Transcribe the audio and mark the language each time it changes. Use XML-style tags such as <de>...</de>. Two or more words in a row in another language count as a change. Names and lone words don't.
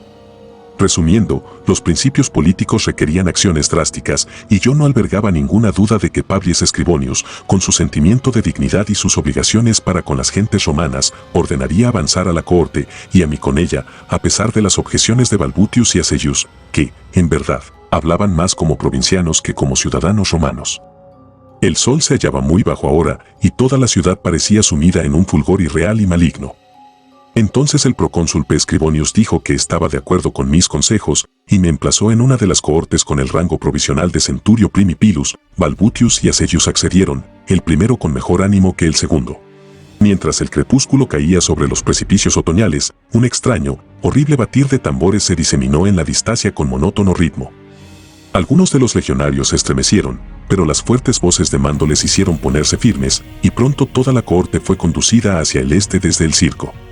<es>Resumiendo, los principios políticos requerían acciones drásticas y yo no albergaba ninguna duda de que Publius Scribonius, con su sentimiento de dignidad y sus obligaciones para con las gentes romanas, ordenaría avanzar a la cohorte y a mí con ella, a pesar de las objeciones de Balbutius y Aceius, que, en verdad, hablaban más como provincianos que como ciudadanos romanos. El sol se hallaba muy bajo ahora y toda la ciudad parecía sumida en un fulgor irreal y maligno. Entonces el procónsul P. Scribonius dijo que estaba de acuerdo con mis consejos y me emplazó en una de las cohortes con el rango provisional de</es> <la>centurio primipilus.</la> <es>Balbutius y Acellus accedieron, el primero con mejor ánimo que el segundo. Mientras el crepúsculo caía sobre los precipicios otoñales, un extraño, horrible batir de tambores se diseminó en la distancia con monótono ritmo. Algunos de los legionarios se estremecieron, pero las fuertes voces de mando les hicieron ponerse firmes, y pronto toda la cohorte fue conducida hacia el este desde el circo.</es>